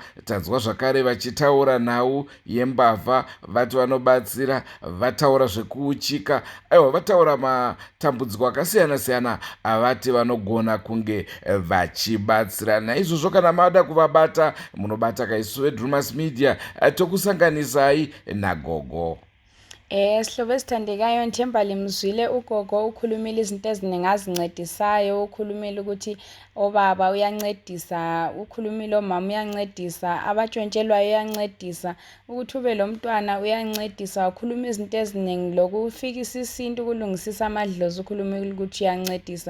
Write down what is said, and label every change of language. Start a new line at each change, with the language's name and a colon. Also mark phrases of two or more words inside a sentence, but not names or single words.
Shona: Tanzwa zvakare vachitaura nhau yembavha vati vanobatsira, vataura zvekuuchika, aiwa vataura matambudziko akasiyana-siyana avati vanogona kunge vachibatsira. Naizvozvo kana mada kuvabata munobata kaisu veDrewmas Media tokusanganisai naGogo.
North Ndebele: Sihlobo esithandekayo, ndithemba limzwile uGogo ukhulumile izinto eziningi azincedisayo. Ukhulumile ukuthi obaba uyancedisa, ukhulumile omama uyancedisa, abatshontshelwayo uyancedisa, ukuthi ube lo mntwana uyancedisa. Ukhuluma izinto eziningi, lokufikisa isintu, ukulungisisa amadlozi, ukhulumile ukuthi uyancedisa.